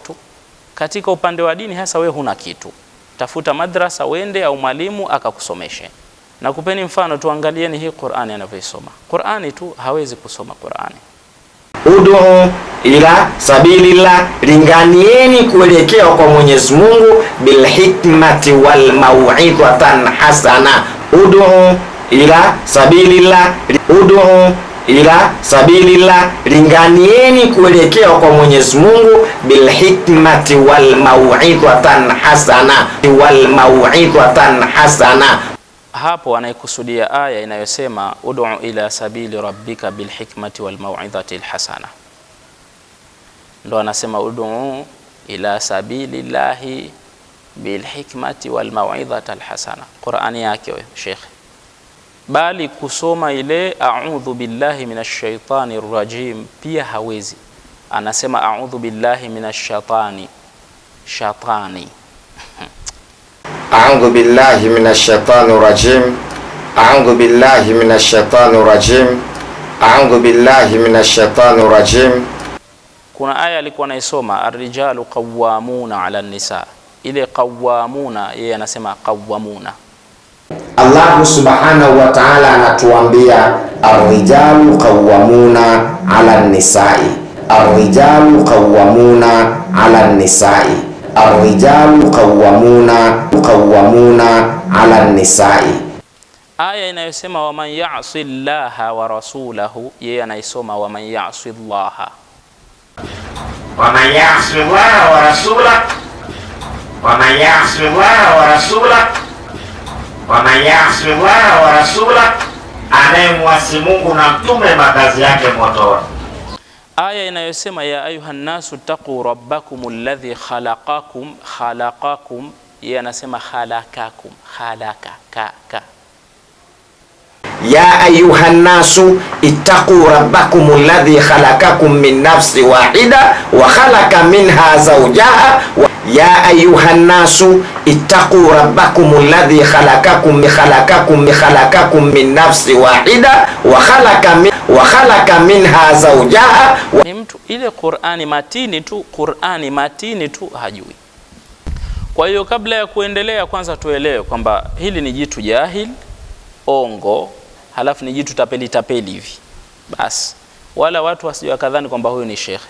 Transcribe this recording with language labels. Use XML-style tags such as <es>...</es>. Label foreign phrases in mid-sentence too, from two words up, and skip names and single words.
<sw>Katika upande wa dini hasa wewe huna kitu. tafuta madrasa wende au mwalimu akakusomeshe. Na kupeni mfano, tuangalieni hii Qur'ani anavyosoma. Qur'ani tu hawezi kusoma Qur'ani.</sw> <ar>ادع إلى سبيل الله,</ar> <sw>linganieni kuelekea kwa Mwenyezi Mungu,</sw> <ar>بالحكمة والموعظة حسنة. ادع إلى سبيل الله، ادع إلى سبيل الله,</ar> <sw>linganieni kuelekea kwa Mwenyezi Mungu,</sw> <ar>بالحكمة والموعظة حسنة، والموعظة حسنة, wal mau'izatan hasana.</ar> <sw>Hapo anaikusudia aya inayosema</sw> <ar>ادع إلى سبيل ربك بالحكمة والموعظة الحسنة.</ar> <sw>Ndo anasema</sw> <ar>ادع إلى سبيل الله بالحكمة والموعظة الحسنة.</ar> <sw>Qur'ani yake wewe Sheikh. Bali kusoma ile</sw> <ar>أعوذ بالله من الشيطان الرجيم</ar> <sw>pia hawezi.</sw> <ar>Anasema أعوذ بالله من الشيطان. أعوذ بالله من الشيطان الرجيم. أعوذ بالله من الشيطان الرجيم. أعوذ بالله من الشيطان الرجيم.</ar> <sw>Kuna aya alikuwa anaisoma</sw> <ar>الرجال قوامون على النساء.</ar> <sw>Ile qawwamuna yeye anasema qawwamuna.</sw> <ar>الله سبحانه وتعالى anatuambia الرجال قوامون على النساء. الرجال قوامون على النساء. الرجال قوامون على النساء.</ar> <sw>Aya inayosema</sw> <ar>ومن يعص الله ورسوله,</ar> <sw>yeye anaisoma</sw> <ar>ومن يعص الله. ومن يعص الله ورسوله، ومن يعص الله ورسوله، ومن يعص الله ورسوله,</ar> <sw>anayemwasi Mungu na mtume makazi yake motoni. Aya inayosema</sw> <ar>يا أيها الناس اتقوا ربكم الذي خلقكم,</ar> <sw>yeye anasema</sw> <ar>khalaqakum, ka. يا أيها الناس اتقوا ربكم الذي خلقكم من نفس واحدة وخلق منها زوجها. يا أيها الناس اتقوا ربكم الذي خلقكم من نفس واحدة وخلق منها زوجها.</ar> <sw>Ni mtu ile Qur'ani matini tu hajui. Kwa hiyo kabla ya kuendelea, kwanza tuelewe kwamba hili ni jitu jahil ongo, halafu ni jitu tapeli hivi basi, wala watu wasije wakadhani kwamba huyu ni shekhe.</sw>